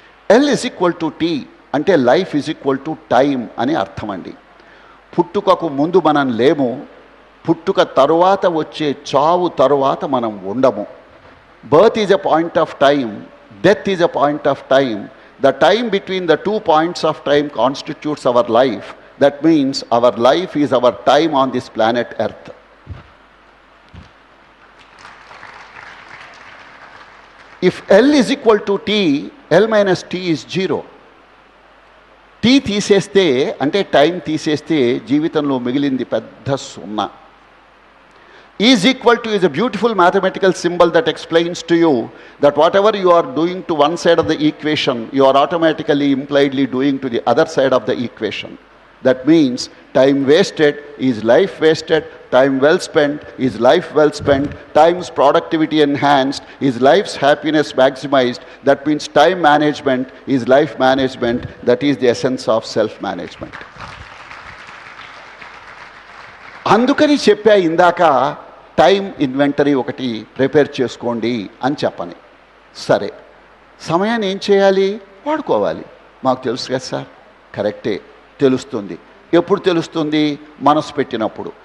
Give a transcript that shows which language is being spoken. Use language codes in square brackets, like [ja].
[te] L=T అంటే life = time అని అర్థం అండి. పుట్టుకకు ముందు మనం లేము, పుట్టుక తరువాత వచ్చే చావు తరువాత మనం ఉండము. [en] Birth is a point of time, death is a point of time. The time between the 2 points of time constitutes our life. That means our life is our time on this planet Earth. If L=T, L minus T is 0. [te] T తీసేస్తే అంటే time తీసేస్తే జీవితంలో మిగిలింది పెద్ద 0. [en] is a beautiful mathematical symbol that explains to you that whatever you are doing to one side of the equation, you are automatically impliedly doing to the other side of the equation. That means time wasted is life wasted, time well spent is life well spent, time's productivity enhanced is life's happiness maximized. That means time management is life management. That is the essence of self-management. [te] అందుకని చెప్పా ఇందాక time inventory ఒకటి prepare చేసుకోండి అని చెప్పని. సరే, సమయాన్ని ఏం చేయాలి? వాడుకోవాలి. మాకు తెలుసు కదా సార్. కరెక్టే, తెలుస్తుంది. ఎప్పుడు తెలుస్తుంది? మనసు పెట్టినప్పుడు.